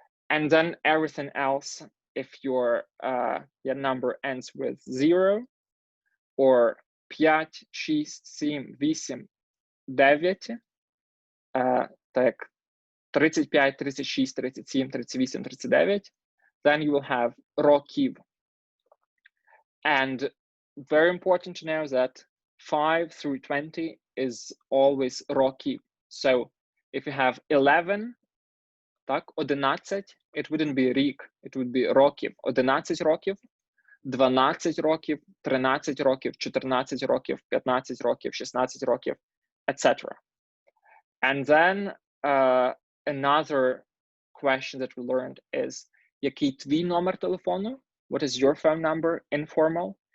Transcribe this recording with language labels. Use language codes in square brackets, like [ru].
[en] And then everything else, if your number ends with 0, or 5, 6, 7, 8, 9, [uk] так, [en] 35, 36, 37, 38, 39, then you will have [uk] років. [en] And very important to know that 5 through 20 is always років. So if you have 11, [uk] так, [en] 11, it wouldn't be [uk] рік, [en] it would be [uk] років. 11 років, 12 років, 13 років, 14 років, 15 років, 16 років, etc. [en] And then another question that we learned is, [uk] який твій номер телефону? [en] What is your phone number, informal?